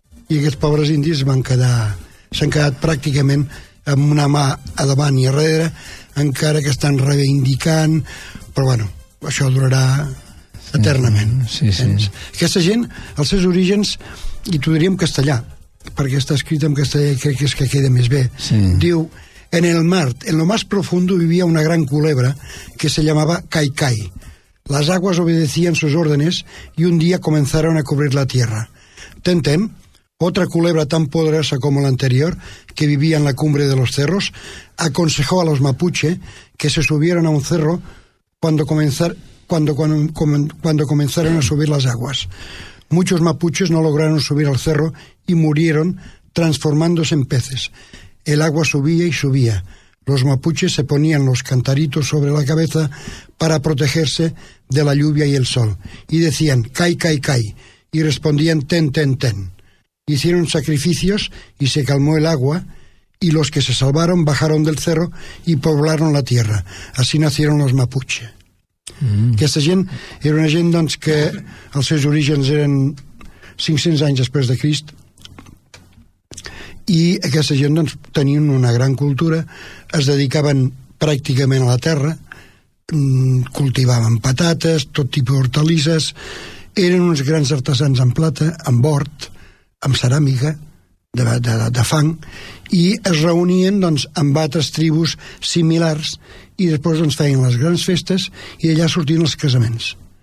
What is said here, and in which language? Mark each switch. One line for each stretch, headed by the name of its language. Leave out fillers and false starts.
Catalan: I aquests pobres indis van quedar, s'han quedat pràcticament amb una mà a davant i a darrere, encara que estan reivindicant, però bueno, això durarà eternament. Sí, sí, sí. Aquesta gent, els seus orígens, i t'ho diria en castellà, perquè està escrit en castellà i crec que és que queda més bé. Sí.
Spanish: Diu, en el mar, en lo más profundo, vivia una gran culebra que se llamaba Caicai. Las aguas obedecían sus órdenes y un día comenzaron a cubrir la tierra. Tenten, otra culebra tan poderosa como la anterior, que vivía en la cumbre de los cerros, aconsejó a los mapuche que se subieran a un cerro cuando comenzaron a subir las aguas. Muchos mapuches no lograron subir al cerro y murieron transformándose en peces. El agua subía y subía. Los mapuches se ponían los cantaritos sobre la cabeza para protegerse de la lluvia y el sol. Y decían, cai, cai, cai. Y respondían, ten, ten, ten. Hicieron sacrificios y se calmó el agua, y los que se salvaron bajaron del cerro y poblaron la tierra. Así nacieron los mapuche.
Catalan: Aquesta gent era una gent, doncs, que els seus orígens eren 500 anys després de Crist, i aquesta gent, doncs, tenien una gran cultura, es dedicaven pràcticament a la terra, cultivaven patates, tot tipus d'hortalisses, eren uns grans artesans en plata, en bord, amb ceràmica de fang, i es reunien, doncs, amb altres tribus similars, i després, doncs, feien les grans festes, i allà sortien els casaments.